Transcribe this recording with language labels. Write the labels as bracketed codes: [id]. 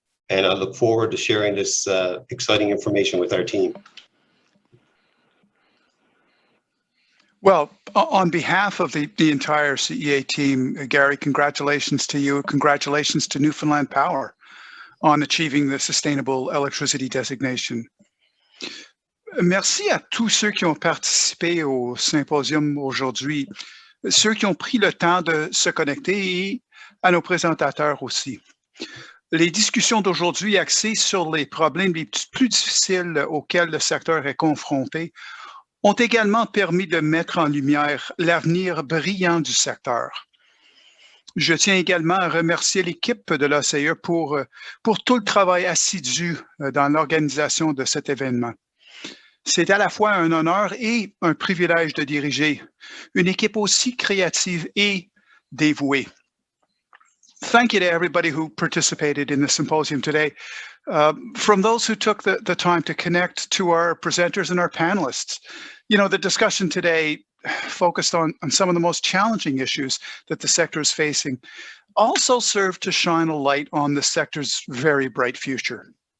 [en] And I look forward to sharing this exciting information with our team. Well, on behalf of the entire CEA team, Gary, congratulations to you. Congratulations to Newfoundland Power on achieving the Sustainable Electricity designation. [fr] Merci à tous ceux qui ont participé au symposium aujourd'hui. ceux qui ont pris le temps de se connecter et à nos présentateurs aussi. Les discussions d'aujourd'hui axées sur les problèmes les plus difficiles auxquels le secteur est confronté ont également permis de mettre en lumière l'avenir brillant du secteur. Je tiens également à remercier l'équipe de l'OCE pour tout le travail assidu dans l'organisation de cet événement. C'est à la fois un honneur et un privilège de diriger une équipe aussi créative et dévouée. [en] Thank you to everybody who participated in the symposium today. From those who took the time to connect to our presenters and our panelists. You know, the discussion today focused on some of the most challenging issues that the sector is facing, also served to shine a light on the sector's very bright future.